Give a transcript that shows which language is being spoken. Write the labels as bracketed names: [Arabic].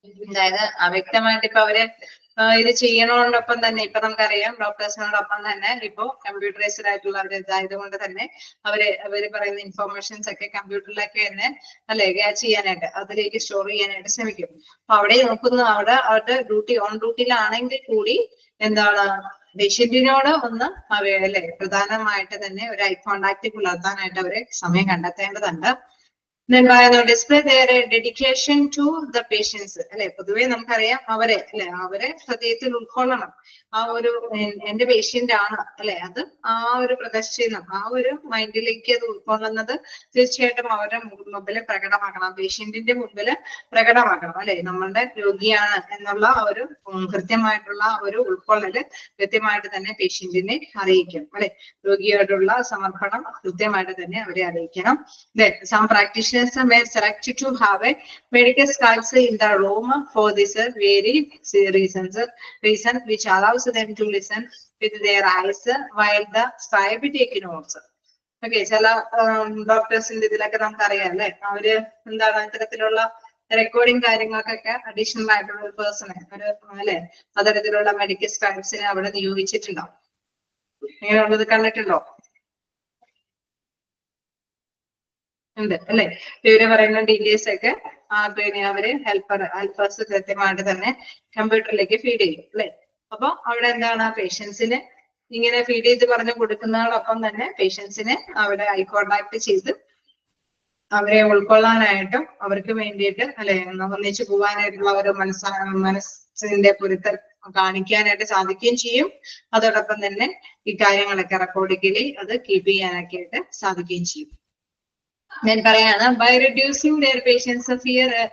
[Malayalam] അതായത് അവ്യക്തമായിട്ട് ഇപ്പൊ അവര് ഇത് ചെയ്യണോടൊപ്പം തന്നെ ഇപ്പൊ നമുക്കറിയാം ഡോക്ടേഴ്സിനോടൊപ്പം തന്നെ ഇപ്പൊ കമ്പ്യൂട്ടറൈസ്ഡ് ആയിട്ടുള്ള ഇതായത് കൊണ്ട് തന്നെ അവര് പറയുന്ന ഇൻഫോർമേഷൻസ് ഒക്കെ കമ്പ്യൂട്ടറിലൊക്കെ തന്നെ അല്ലെ ക്യാച്ച് ചെയ്യാനായിട്ട് അതിലേക്ക് സ്റ്റോർ ചെയ്യാനായിട്ട് ശ്രമിക്കും. അപ്പൊ അവിടെ നോക്കുന്നു അവിടെ അവരുടെ ഓൺ ഡ്യൂട്ടിയിലാണെങ്കിൽ കൂടി എന്താണ് പേഷ്യന്റിനോട് ഒന്ന് അല്ലെ പ്രധാനമായിട്ട് തന്നെ ഒരു ഐ കോണ്ടാക്ട് പുലർത്താനായിട്ട് അവര് സമയം കണ്ടെത്തേണ്ടതുണ്ട്. [English] Then display their dedication to the patients അല്ലെ? [Malayalam] പൊതുവെ നമുക്കറിയാം അവരെ ഹൃദയത്തിൽ ഉൾക്കൊള്ളണം. ആ ഒരു എന്റെ പേഷ്യന്റ് ആണ് അല്ലെ, അത് ആ ഒരു പ്രദർശനം ആ ഒരു മൈൻഡിലേക്ക് അത് ഉൾക്കൊള്ളുന്നത് തീർച്ചയായിട്ടും അവരുടെ മുമ്പിൽ പ്രകടമാക്കണം, പേഷ്യന്റിന്റെ മുമ്പിൽ പ്രകടമാക്കണം അല്ലെ? നമ്മളുടെ രോഗിയാണ് എന്നുള്ള ഒരു കൃത്യമായിട്ടുള്ള ഒരു ഉൾക്കൊള്ളല് കൃത്യമായിട്ട് തന്നെ പേഷ്യന്റിനെ അറിയിക്കണം അല്ലെ? രോഗിയോടുള്ള സമർപ്പണം കൃത്യമായിട്ട് തന്നെ അവരെ അറിയിക്കണം. [English] Some practitioners may select to have a medical scribes in the room for this very reason which allows them to listen with their eyes while the scribe take notes. [Malayalam] Okay, ചില ഡോക്ടേഴ്സിന്റെ ഇതിലൊക്കെ നമുക്കറിയാം അല്ലെ, അവര് എന്താണ് ഇത്തരത്തിലുള്ള റെക്കോർഡിംഗ് കാര്യങ്ങൾക്കൊക്കെ additional ആയിട്ടുള്ള ഒരു പേഴ്സണെ അല്ലെ അത്തരത്തിലുള്ള മെഡിക്കൽ സ്ക്രൈബ്സിനെ അവിടെ നിയോഗിച്ചിട്ടുണ്ടാവും. ഇങ്ങനെയുള്ളത് കണ്ടിട്ടുണ്ടോ? ഉണ്ട് അല്ലെ? ഇവര് പറയുന്ന ഡീറ്റെയിൽസ് ഒക്കെ പിന്നെ അവര് ഹെൽപ്പേഴ്സ് കൃത്യമായിട്ട് തന്നെ കമ്പ്യൂട്ടറിലേക്ക് ഫീഡ് ചെയ്യും അല്ലെ? അപ്പൊ അവിടെ എന്താണ് പേഷ്യൻസിന് ഇങ്ങനെ ഫീഡ് ചെയ്ത് പറഞ്ഞു കൊടുക്കുന്നതോടൊപ്പം തന്നെ പേഷ്യൻസിനെ അവിടെ ഐ കോണ്ടാക്ട് ചെയ്ത് അവരെ ഉൾക്കൊള്ളാനായിട്ടും അവർക്ക് വേണ്ടിയിട്ട് അല്ലെ ഒന്നിച്ചു പോകാനായിട്ടുള്ള ഒരു മനസ്സിന്റെ പൊരുത്തൽ കാണിക്കാനായിട്ട് സാധിക്കുകയും ചെയ്യും. അതോടൊപ്പം തന്നെ ഈ കാര്യങ്ങളൊക്കെ റെക്കോർഡിക്കലി അത് കീപ്പ് ചെയ്യാനൊക്കെ ആയിട്ട് സാധിക്കുകയും ചെയ്യും. ഞാൻ പറയാണ് [English] by reducing their patients fear.